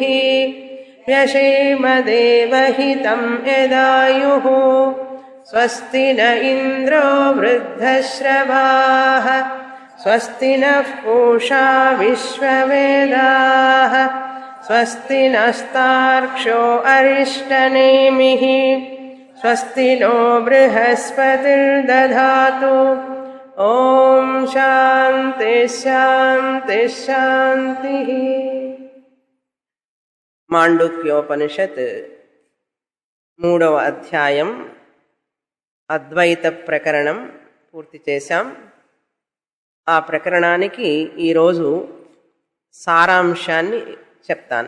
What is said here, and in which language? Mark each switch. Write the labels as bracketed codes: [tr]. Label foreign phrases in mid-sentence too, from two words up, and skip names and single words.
[sa] व्यशेम देवहितं यदायुः स्वस्ति न इन्द्रो वृद्धश्रवाः स्वस्ति नः पूषा विश्ववेदाः स्वस्ति नस्तार्क्ष्यो अरिष्टनेमिः स्वस्ति नो बृहस्पतिर्दधातु ॐ शान्ति शान्ति शान्तिः। [te] మాండుక్యోపనిషత్ 3వ అధ్యాయం అద్వైత ప్రకరణం పూర్తి చేశాం. ఆ ప్రకరణానికి ఈరోజు సారాంశాన్ని చెప్తాను.